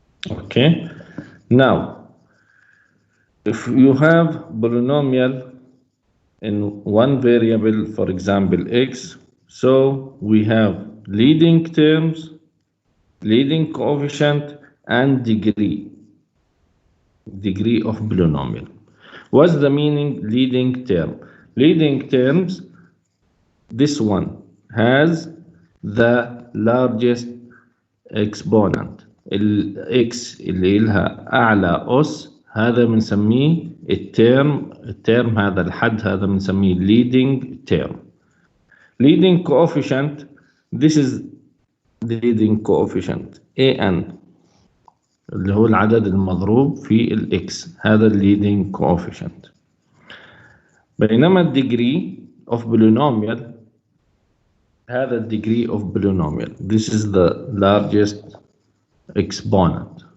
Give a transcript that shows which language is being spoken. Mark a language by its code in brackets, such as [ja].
[en] Okay, now if you have polynomial in one variable, for example x, so we have leading terms, leading coefficient, and degree of polynomial. What's the meaning leading term? Leading terms, this one has the largest exponent. [ar] x اللي لها أعلى أس هذا بنسميه الترم هذا الحد هذا بنسميه leading term. [en] Leading coefficient, this is the leading coefficient an [ar] اللي هو العدد المضروب في الاكس، هذا [en] leading coefficient. بينما degree of polynomial هذا degree of polynomial, this is the largest exponent.